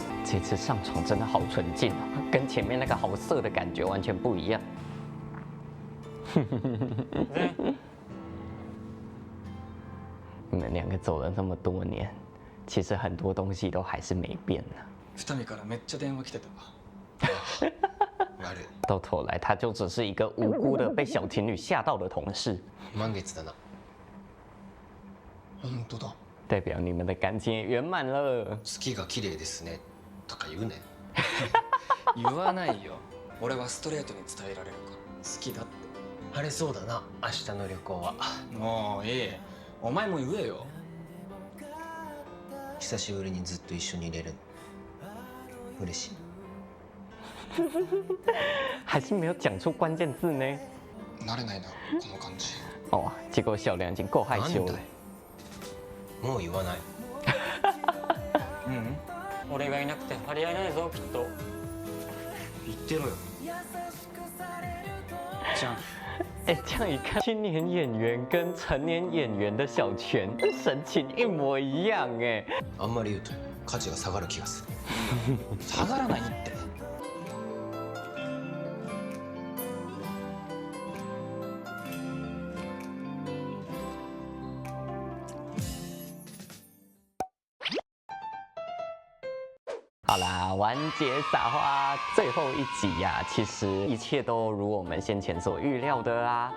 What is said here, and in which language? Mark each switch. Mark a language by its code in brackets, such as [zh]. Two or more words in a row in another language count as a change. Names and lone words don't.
[zh] 这次上床真的好纯净哦，跟前面那个好色的感觉完全不一样。你们两个走了那么多年，其实很多东西都还是没变呢。 [ja] 二見からめっちゃ電話来てたわ。悪い。 [zh] 到头来，他就只是一个无辜的被小情侣吓到的同事。 [ja] 満月だな。本当だ。 [zh] 代表你们的感情也圆满了。 [ja] 月が綺麗ですねとか言うね。言わないよ。俺はストレートに伝えられるから好きだって。晴れそうだな、明日の旅行は。もういい。お前も言えよ。久しぶりにずっと一緒にいれる。嬉しい。 [zh] 还是没有讲出关键字呢。 [ja] 慣れないな、この感じ。 [zh] 哦，结果小梁已经够害羞了。 [ja] もう言わない。俺がいなくて張り合いないぞきっと。言ってろよ。じゃん。 [zh] 哎，这样一看，青年演员跟成年演员的小泉神情一模一样哎。 [ja] あんまり言うと価値が下がる気がする。下がらないって。 [zh] 好啦，完结撒花最后一集呀、其实一切都如我们先前所预料的啊，